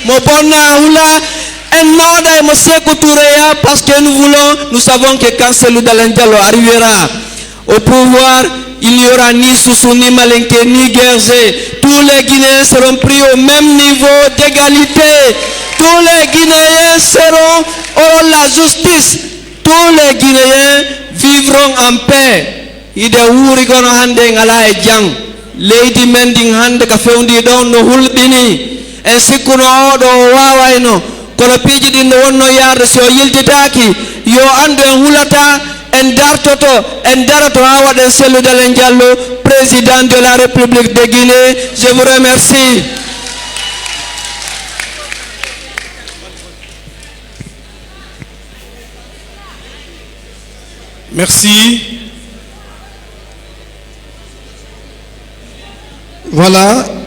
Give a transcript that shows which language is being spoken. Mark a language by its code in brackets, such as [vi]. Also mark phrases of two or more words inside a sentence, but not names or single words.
[fr] Parce que nous savons que quand Cellou Dalein Diallo arrivera au pouvoir, il n'y aura ni Soussou, ni Malinké, ni Guerzé. Tous les Guinéens seront pris au même niveau d'égalité. Tous les Guinéens auront la justice. Tous les Guinéens vivront en paix. [ff] Ide wuri kono hande ngala e jang leydi men din hande ka fewndi ɗon no hulɓini en sikkuno oɗo wawayno kono piiji ɗin no wonno yarde so yiltitaki yo andu en hulata en dartoto en darato ha waɗen Cellou Dalein Diallo [fr] président de la République de Guinée. Je vous remercie. Merci. Voilà.